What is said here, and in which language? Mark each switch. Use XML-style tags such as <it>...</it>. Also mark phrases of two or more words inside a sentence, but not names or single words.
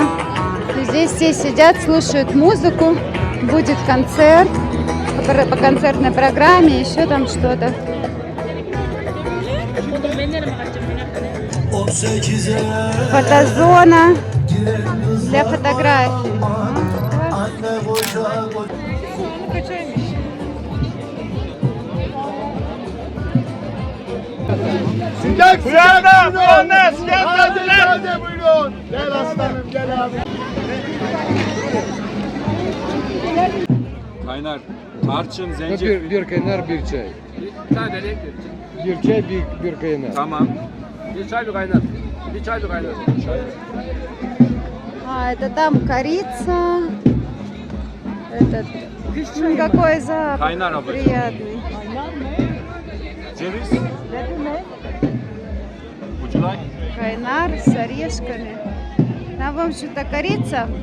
<ru>Здесь все сидят, слушают музыку. Будет концерт по концертной программе, еще там что-то. Фотозона для фотографий.</ru> <tr>Sıcak sıcak buyurun. Sıcak buyurun. Gel aslanım gel abi. Kaynar, tarçın,</tr> <ru>Ну,</ru> <tr>zencefil. bir kaynar, bir çay. Tanelik. Bir çay, bir kaynar. Tamam. Bir çay bir kaynar. Bir çay bir kaynar.</tr> <ru>Это там корица. Этот. Какой запах Кайнар обычно. приятный.</ru> <tr>Ceviz. Uculay.</tr> <ru>Кайнар с орешками. Там, в общем-то, корица.</ru>